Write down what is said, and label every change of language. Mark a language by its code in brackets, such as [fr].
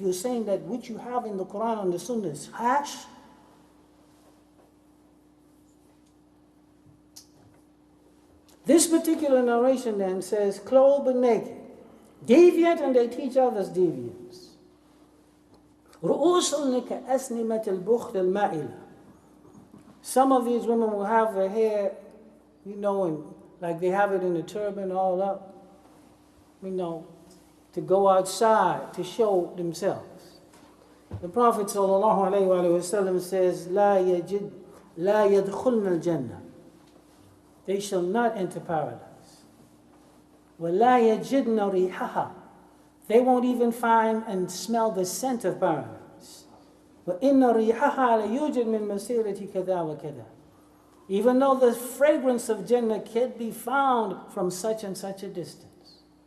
[en] You're saying that what you have in the Quran and the Sunnah is harsh? This particular narration then says, clothed but naked. Deviant, and they teach others deviance. [ar] رؤوسهن كأسنمة البخت المائلة. [en] Some of these women will have their hair, and like they have it in a turban all up, to go outside to show themselves. The Prophet ﷺ says, [ar] لا يدخلن الجنة. [en] They shall not enter paradise. [ar] ولا يجدن ريحها. [en] They won't even find and smell the scent of paradise. [ar] وَإِنَّ رِيحَهَا لَيُوجَدْ مِنْ مَسِيرَةِ كَذَا وَكَذَا. [en] Even though the fragrance of Jannah can be found from such and such a distance.